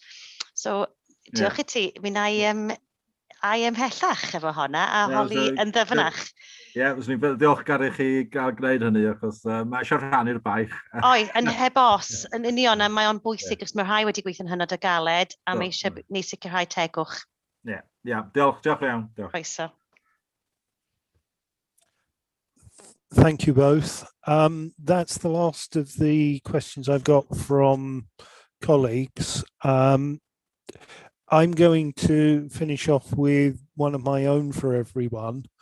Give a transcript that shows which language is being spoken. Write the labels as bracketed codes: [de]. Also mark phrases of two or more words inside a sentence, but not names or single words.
[cy] So, diolch i ti, mi na i ymhellach efo honna a holi yn ddyfnach. Ie, fyswn ni'n ddiolchgar i chi gael gwneud hynny, achos mae eisiau rhannu'r baich. Oi, yn heb os, yn union, mae o'n bwysig, os mae rhai wedi gweithio'n hynod o galed, a mae eisiau ni sicrhau tegwch. Ie, diolch iawn. Croeso. [en] Thank you both. That's the last of the questions I've got from colleagues. I'm going to finish off with one of my own for everyone.